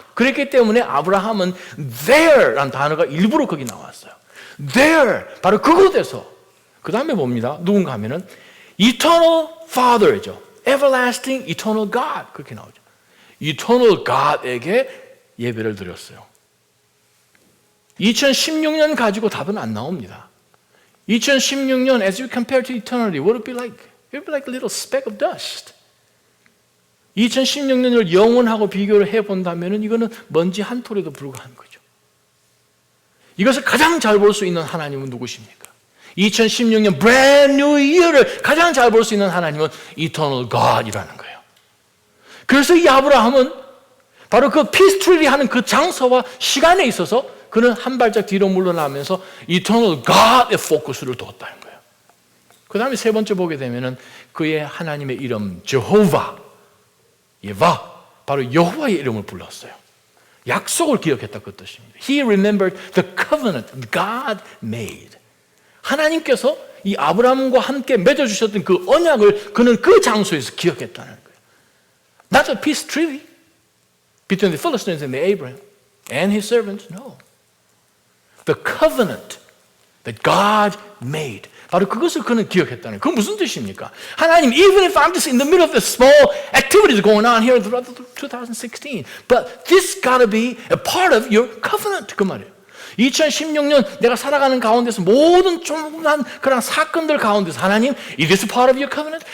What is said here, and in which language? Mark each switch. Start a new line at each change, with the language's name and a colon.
Korean: 그렇기 때문에 아브라함은 there라는 단어가 일부러 거기 나왔어요. There. 바로 그곳에서. 그 다음에 봅니다. 누군가 하면은
English: eternal father
Korean: 죠.
English: everlasting eternal God.
Korean: 그렇게 나오죠.
English: eternal God
Korean: 에게 예배를 드렸어요. 2016년 가지고 답은 안 나옵니다.
English: 2016년 as you compare to eternity, what would it be like? It would be like a little speck of dust.
Korean: 2016년을 영원하고 비교를 해본다면 이거는 먼지 한 톨에도 불과한 거죠. 이것을 가장 잘 볼 수 있는 하나님은 누구십니까? 2016년
English: brand new year
Korean: 를 가장 잘 볼 수 있는 하나님은
English: eternal God
Korean: 이라는 거예요. 그래서 이 아브라함은 바로 그 피스트리 하는 그 장소와 시간에 있어서 그는 한 발짝 뒤로 물러나면서
English: eternal God
Korean: 의 포커스를 뒀다는 거예요. 그 다음에 세 번째 보게 되면은 그의 하나님의 이름 제호바, 예바, 바로 여호와의 이름을 불렀어요. 약속을 기억했다 그 뜻입니다.
English: He remembered the covenant God made.
Korean: 하나님께서 이 아브라함과 함께 맺어주셨던 그 언약을 그는 그 장소에서 기억했다는 거예요.
English: Not a peace treaty between the Philistines and the Abraham and his servants. No. The covenant that God made.
Korean: 바로 그것을 그는 기억했다는 거예요. 그건 무슨 뜻입니까?
English: 하나님, even if I'm just in the middle of the small activities going on here throughout 2016, but this got to be a part of your covenant.
Korean: 그 말이에요. 2016년 내가 살아가는 가운데서 모든 조그만 그런 사건들 가운데서 하나님,
English: is this part of your covenant?